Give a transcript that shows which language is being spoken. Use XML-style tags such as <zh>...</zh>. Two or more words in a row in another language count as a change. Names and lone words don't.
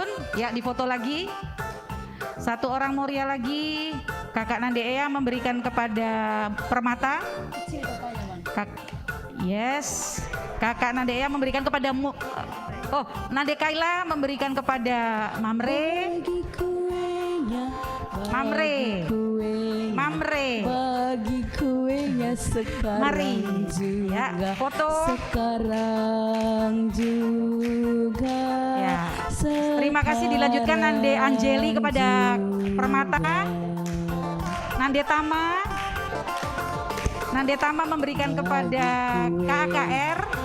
<id>Ya, difoto lagi. Satu orang Moria lagi. Kakak Nandea memberikan kepada Permata. Kecil bapaknya, Bang. Yes. Kakak Nandea memberikan kepada Nande Kaila memberikan kepada Mamre. Mamre. Bagi kuenya sekarang. Mari. Juga. Ya, foto. Sekarang juga. Ya. Terima kasih, dilanjutkan Nande Anjeli kepada Permata. Nande Tama memberikan kepada KKR.</id>